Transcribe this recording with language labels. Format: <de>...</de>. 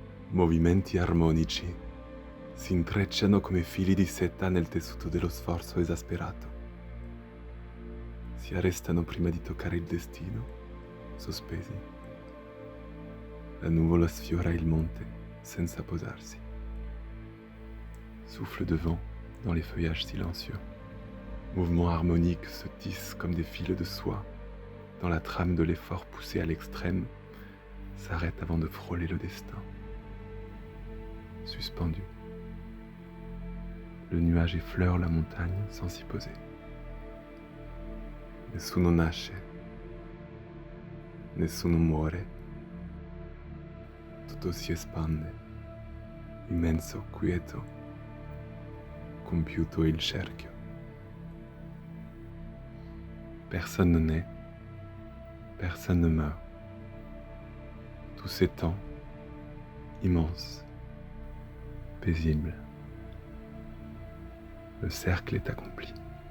<it>Movimenti armonici si intrecciano come fili di seta nel tessuto dello sforzo esasperato. Si arrestano prima di toccare il destino, sospesi. La nuvola sfiora il monte senza posarsi.</it> <fr>Souffle de vent dans les feuillages silencieux. Mouvements harmoniques se tissent comme des fils de soie dans la trame de l'effort poussé à l'extrême, s'arrête avant de frôler le destin. Suspendu, le nuage effleure la montagne sans s'y poser.</fr> <it>Nessuno nasce, nessuno muore, tutto si espande, immenso, quieto, compiuto il cerchio.</it> <fr>Personne ne naît, personne ne meurt. Tout s'étend, immense, paisible. Le cercle est accompli.</fr>